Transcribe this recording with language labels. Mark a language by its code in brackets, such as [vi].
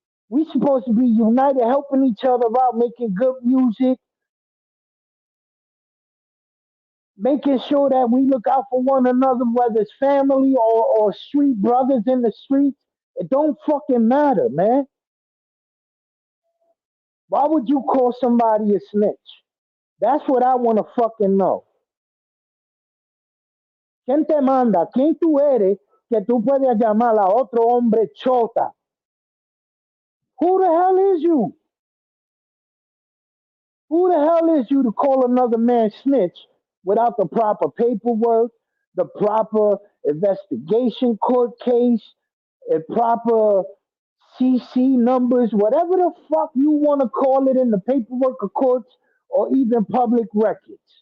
[en] We supposed to be united, helping each other out, making good music, making sure that we look out for one another, whether it's family or street brothers in the streets. It don't fucking matter, man. Why would you call somebody a snitch? That's what I want to fucking know. [es] ¿Quién te manda? ¿Quién tú eres que tú puedes llamar a otro hombre chota? [en] Who the hell is you? Who the hell is you to call another man snitch without the proper paperwork, the proper investigation court case, a proper CC numbers, whatever the fuck you want to call it in the paperwork of courts or even public records?